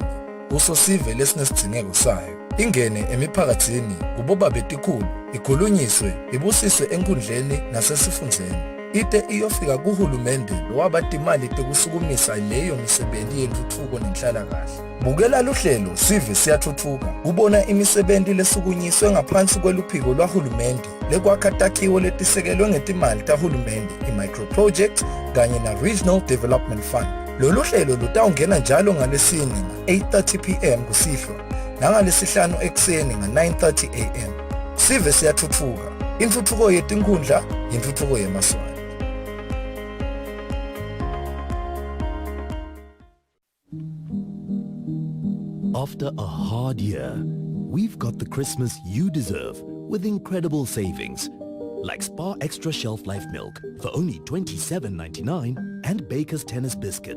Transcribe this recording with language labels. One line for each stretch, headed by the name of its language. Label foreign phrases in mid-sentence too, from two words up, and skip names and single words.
Swati: usosive lesinesidingeko sayo ingene emiphakathini kuboba betikhulu ikhulunyiswe ibusiswe enkundleni nasesifundzeni ite iyofika kuhulumende lowabatimali tekusukumisa leyo misebenzi yentuthuko nenhlalakahle. Bukela luhlelo sive siyathuthuka kubona imisebenzi lesukunyiswe ngaphansi kweluphiko lwahulumende lekwakha takhiwo letisekelwe ngetimali tahulumende i-
English: micro projects
Swati: kanye na-
English: regional development fund.
Swati: Lolu hlelo lutawungena njalo ngalesine nga-8:30 p.m. kusihlwa nangalesihlanu ekuseni nga-9:30 a.m. Sive siyathuthuka, intuthuko yetinkhundla yintuthuko yemaswali.
English: After a hard year, we've got the Christmas you deserve with incredible savings. like Spa Extra Shelf Life Milk for only $27.99 and Baker's Tennis Biscuits.